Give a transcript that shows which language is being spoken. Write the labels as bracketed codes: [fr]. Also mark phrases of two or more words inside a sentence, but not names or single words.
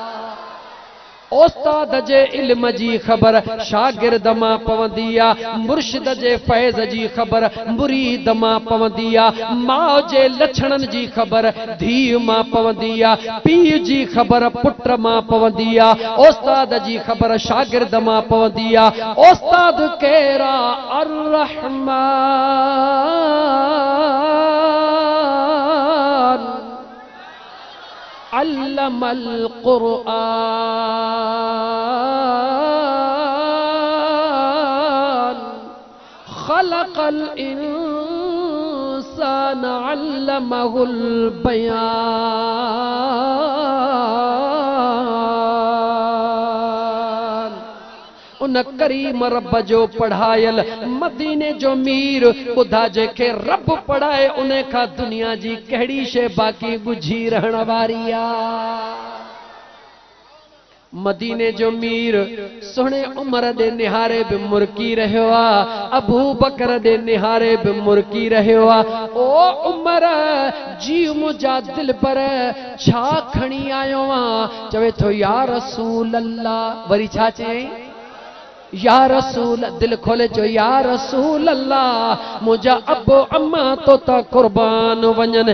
[sd] उस्ताद जे इल्म जी खबर शागिर्द मां पवंदी आ, मुर्शिद जे फैज़ जी खबर मुरीद मां पवंदी आ, माउ जे लछणन जी खबर धीउ मां पवंदी आ, पीउ जी खबर पुट मां पवंदी आ, उस्ताद जी खबर शागिर्द मां पवंदी आ। [ar] उस्ताद केरा الرحمن علم القرآن خلق الإنسان علمه البيان. [sd] उन करीम रब जो पढ़ायल मदीने जो मीर ॿुधा जेके रब पढ़ाए उन खां दुनिया जी कहिड़ी शइ बाक़ी ॻुझी रहण वारी आ। मदीने जो मीर सुहिणे उमर दे निहारे भी मुर्की रहियो आ, अबू बकर दे निहारे भी मुर्की रहियो आ। ओ उमर जी मुझा दिल पर छा खणी आयो आ, चवे थो [ar] يا رسول الله. [sd] वरी छा चई, [ar] يا رسول, [sd] दिल खोले चो [ar] يا رسول الله [sd] मुझा अबो अम्मा तो ता कुर्बान वञन।